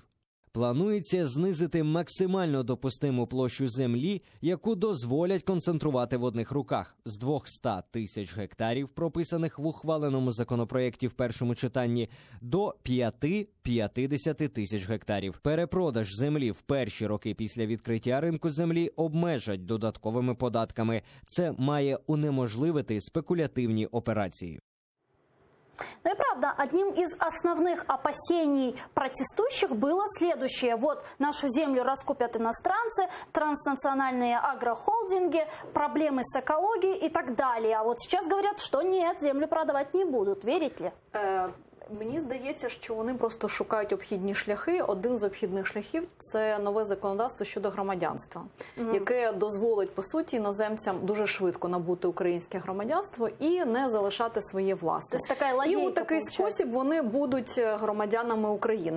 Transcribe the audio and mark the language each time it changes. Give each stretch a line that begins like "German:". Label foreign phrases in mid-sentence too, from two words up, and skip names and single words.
Ukrainian: Планується знизити максимально допустиму площу землі, яку дозволять концентрувати в одних руках – з 200 тисяч гектарів, прописаних в ухваленому законопроєкті в першому читанні, до 5-50 тисяч гектарів. Перепродаж землі в перші роки після відкриття ринку землі обмежать додатковими податками. Це має унеможливити спекулятивні операції.
Russian: Ну и правда, одним из основных опасений протестующих было следующее. Вот нашу землю раскупят иностранцы, транснациональные агрохолдинги, проблемы с экологией и так далее. А вот сейчас говорят, что нет, землю продавать не будут. Верите ли?
Ukrainian: Мені здається, що вони просто шукають обхідні шляхи. Один з обхідних шляхів – це нове законодавство щодо громадянства, яке дозволить, по суті, іноземцям дуже швидко набути українське громадянство і не залишати своє власне. І у такий спосіб вони будуть громадянами України.